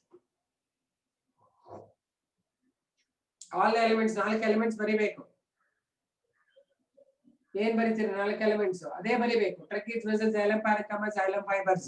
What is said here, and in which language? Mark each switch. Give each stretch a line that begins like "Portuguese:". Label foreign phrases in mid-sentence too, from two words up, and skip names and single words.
English: all elements, 4 elements ಬರಿಬೇಕು.
Kannada: ಏನ್ ಬರಿತೀರಿ 4 elements ಅದೇ ಬರಿಬೇಕು.
English: Tracheids, vessels, xylem, parenchyma, xylem fibers.